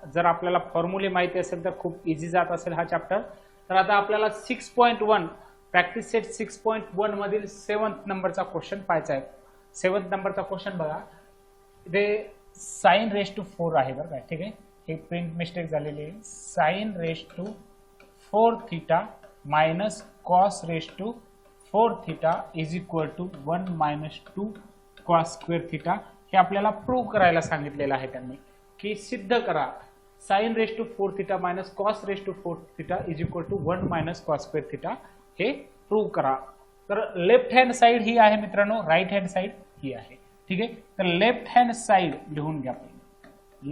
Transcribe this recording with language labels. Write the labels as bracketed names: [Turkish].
[Marathi] जर आपल्याला फॉर्म्युले माहिती असेल तर खूप इझी जात असेल हा चॅप्टर। तर आता आपल्याला 6.1 प्रॅक्टिस सेट 6.1 मधील 7th नंबरचा क्वेश्चन पाहायचा आहे। 7th नंबरचा क्वेश्चन बघा, इथे साइन रेस टू 4 आहे बरं का। ठीक आहे, हे प्रिंट मिस्टेक झालेली आहे। [English] Sine raise to 4 theta minus cos raise to 4 theta is equal to 1 minus 2 cos square theta. [Marathi] हे आपल्याला प्रूव्ह करायला सांगितलेलं आहे त्यांनी की सिद्ध करा [English] sine raise to 4 theta minus cos raise to 4 theta is equal to 1 minus cos square theta, [Marathi] हे प्रूव्ह करा। तर लेफ्ट हँड साइड ही आहे मित्रांनो, राइट हँड साइड ही आहे। ठीक आहे, तर लेफ्ट हँड साइड लिहून घ्या पहिले।